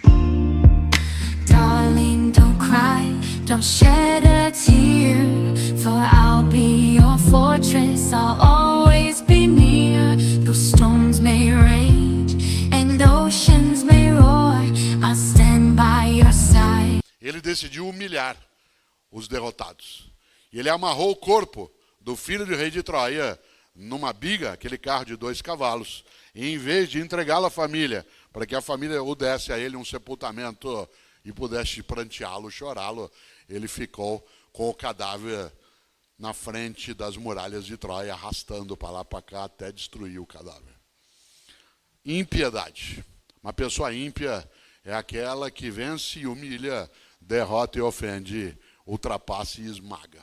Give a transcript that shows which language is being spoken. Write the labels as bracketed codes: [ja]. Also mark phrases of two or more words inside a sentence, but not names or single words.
[en] Darling, don't cry, don't shed a tear, for I'll be your fortress, I'll always be near. Though storms may rage and oceans may roar, I'll stand by your side. [pt] Ele decidiu humilhar os derrotados. E ele amarrou o corpo do filho do rei de Troia numa biga, aquele carro de 2 cavalos, e em vez de entregá-lo à família, para que a família o desse a ele um sepultamento e pudesse pranteá-lo, chorá-lo, ele ficou com o cadáver na frente das muralhas de Troia, arrastando para lá para cá até destruir o cadáver. Impiedade. Uma pessoa ímpia é aquela que vence e humilha, derrota e ofende, ultrapassa e esmaga.